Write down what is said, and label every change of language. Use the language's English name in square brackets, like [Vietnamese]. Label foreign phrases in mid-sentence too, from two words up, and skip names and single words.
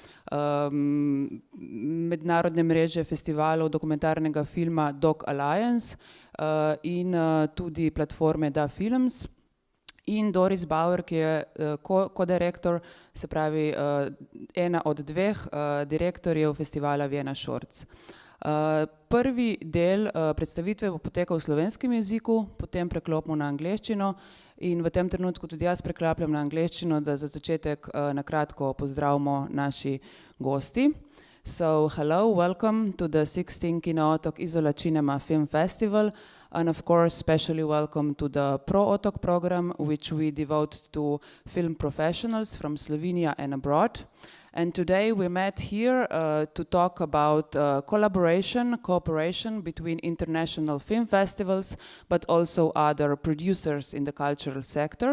[Slovenian] mednarodne mreže festivalov dokumentarnega filma Doc Alliance in tudi platforme Da Films, in Doris Bauer, ki je ko-direktor, se pravi ena od dveh direktorjev festivala Vienna Shorts. Prvi del predstavitve bo potekal v slovenskem jeziku, potem preklopimo na angleščino in v tem trenutku tudi jaz preklapljam na angleščino, da za začetek na kratko pozdravimo naši gosti. [English] So, hello, welcome to the 16th Kino Otok Izola Cinema Film Festival, and of course, especially welcome to the Pro Otok program, which we devote to film professionals from Slovenia and abroad. And today we met here to talk about cooperation between international film festivals, but also other producers in the cultural sector.